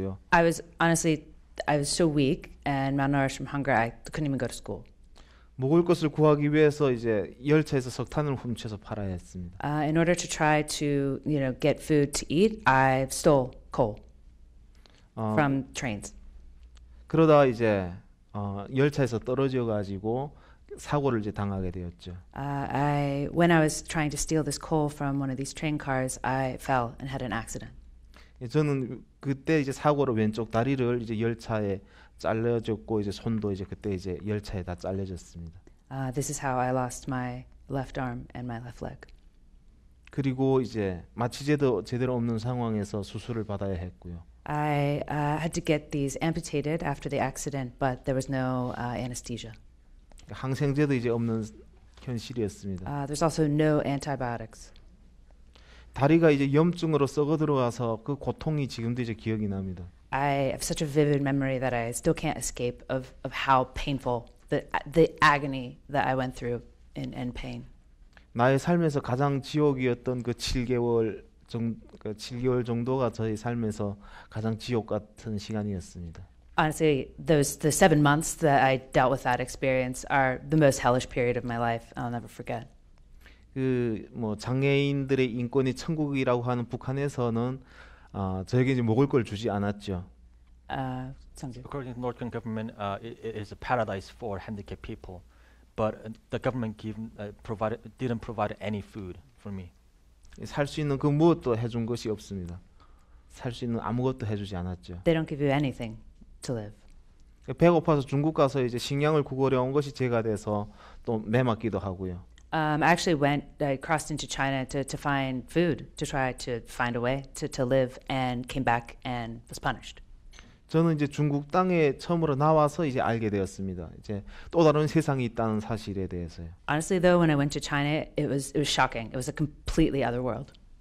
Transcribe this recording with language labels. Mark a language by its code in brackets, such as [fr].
[en] I was so weak and malnourished from hunger. I couldn't even go to school. [ko] 먹을 것을 구하기 위해서 이제 열차에서 석탄을 훔쳐서 팔아야 했습니다. [en] In order to try to, get food to eat, I stole coal from trains. [ko] 그러다 이제 열차에서 떨어져 가지고 사고를 이제 당하게 되었죠. [en] When I was trying to steal this coal from one of these train cars, I fell and had an accident. [ko] 저는 그때 이제 사고로 왼쪽 다리를 이제 열차에 잘려졌고 이제 손도 이제 그때 이제 열차에 다 잘려졌습니다. [en] This is how I lost my left arm and my left leg. [ko] 그리고 이제 마취제도 제대로 없는 상황에서 수술을 받아야 했고요. [en] I had to get these amputated after the accident, but there was no anesthesia. [ko] 항생제도 이제 없는 현실이었습니다. [en] There's also no antibiotics. [ko] 다리가 이제 염증으로 썩어 들어와서 그 고통이 지금도 이제 기억이 납니다. [en] I have such a vivid memory that I still can't escape of how painful the agony that I went through in pain. [ko] 나의 삶에서 가장 지옥이었던 그 7개월 정도가 저희 삶에서 가장 지옥 같은 시간이었습니다. [en] Honestly, the 7 months that I dealt with that experience are the most hellish period of my life. I'll never forget. [ko] 그 뭐 장애인들의 인권이 천국이라고 하는 북한에서는 저에게 이제 먹을 걸 주지 않았죠. [en] Seongju. According to North Korean government, it is a paradise for handicapped people, but the government didn't provide any food for me. [ko] 살 수 있는 그 무엇도 해준 것이 없습니다. 살 수 있는 아무것도 해주지 않았죠. [en] They don't give you anything to live. [ko] 배고파서 중국 가서 이제 식량을 구걸해 온 것이 제가 돼서 또 매맞기도 하고요. [en] I actually I crossed into China to find food, to try to find a way to live, and came back and was punished. [ko] 저는 이제 중국 땅에 처음으로 나와서 이제 알게 되었습니다. 이제 또 다른 세상이 있다는 사실에 대해서요. [en] Honestly, though, when I went to China, it was shocking. It was a completely other world.